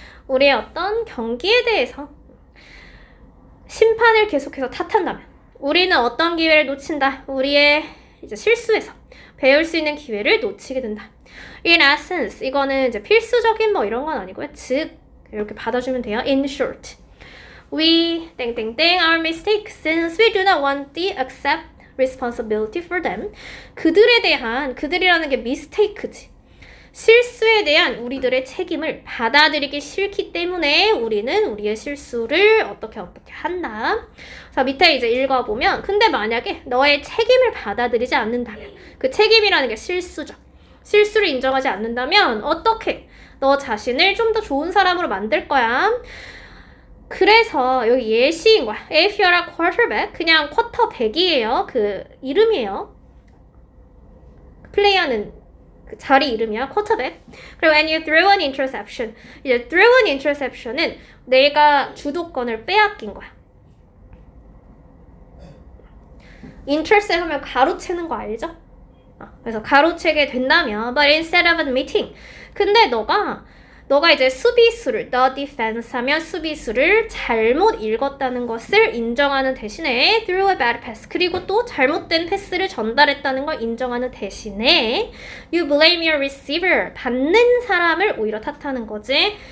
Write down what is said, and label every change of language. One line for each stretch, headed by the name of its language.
Korean: 우리의 어떤 경기에 대해서 심판을 계속해서 탓한다면 우리는 어떤 기회를 놓친다. 우리의 이제 실수에서 배울 수 있는 기회를 놓치게 된다.
English: In essence,
Korean: 이거는 이제 필수적인 뭐 이런 건 아니고요. 즉, 이렇게 받아주면 돼요.
English: In short, we
Korean: 땡땡땡
English: our mistakes since we do not want to accept responsibility for them.
Korean: 그들에 대한, 그들이라는 게 mistake지. 실수에 대한 우리들의 책임을 받아들이기 싫기 때문에 우리는 우리의 실수를 어떻게 한다. 자, 밑에 이제 읽어보면 근데 만약에 너의 책임을 받아들이지 않는다면 그 책임이라는 게 실수죠. 실수를 인정하지 않는다면 어떻게 너 자신을 좀 더 좋은 사람으로 만들 거야. 그래서 여기 예시인 거야.
English: If you're a quarterback,
Korean: 그냥 쿼터백이에요. 그 이름이에요. 플레이하는 그 자리 이름이야, 쿼터백.
English: 그리고 when you throw an interception, 이제 throw an interception은
Korean: 내가 주도권을 빼앗긴 거야. intercept 하면 가로채는 거 알죠? 그래서 가로채게 된다면,
English: but instead of admitting,
Korean: 근데 너가 이제 수비수를,
English: the defense
Korean: 하면 수비수를 잘못 읽었다는 것을 인정하는 대신에
English: threw a bad pass,
Korean: 그리고 또 잘못된 패스를 전달했다는 걸 인정하는 대신에
English: you blame your receiver,
Korean: 받는 사람을 오히려 탓하는 거지.